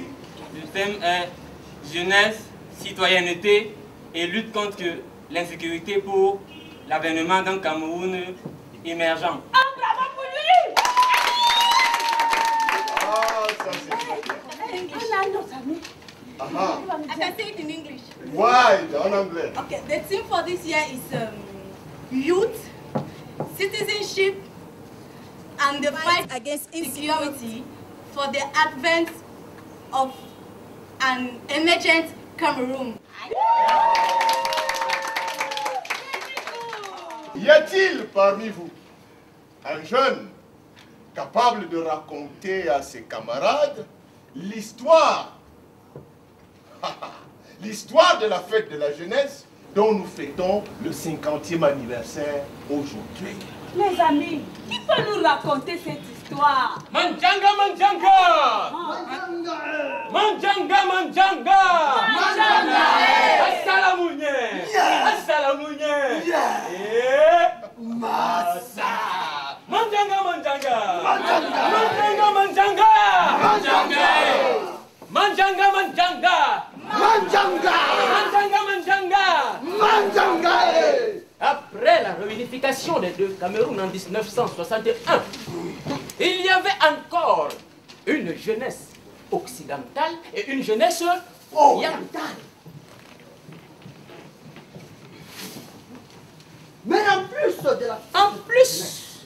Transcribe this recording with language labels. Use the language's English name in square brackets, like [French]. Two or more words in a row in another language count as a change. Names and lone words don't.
[French] le thème est jeunesse, citoyenneté et lutte contre l'insécurité pour l'avènement d'un Cameroun émergent. Ah, bravo pour lui! Ah, ça c'est très bien. Aha. [English] I can say it in English. [French] Ouais, en anglais. [English] Okay, the theme for this year is youth, citizenship, and the fight against insecurity for the advent of an emergent Cameroon. [French] Y a-t-il parmi vous un jeune capable de raconter à ses camarades l'histoire de la fête de la jeunesse dont nous fêtons le 50e anniversaire aujourd'hui? Les amis, qui peut nous raconter cette histoire? Manjanga, manjanga! Manjanga, manjanga! Manjanga! Assalamounye! Assalamounye! Massa! Manjanga, manjanga! Manjanga! Manjanga, manjanga! Manjanga! Manjanga, manjanga! Manjanga! Manjanga, manjanga! Manjanga! Après la réunification des deux Cameroun en 1961, il y avait encore une jeunesse occidentale et une jeunesse orientale. Mais en plus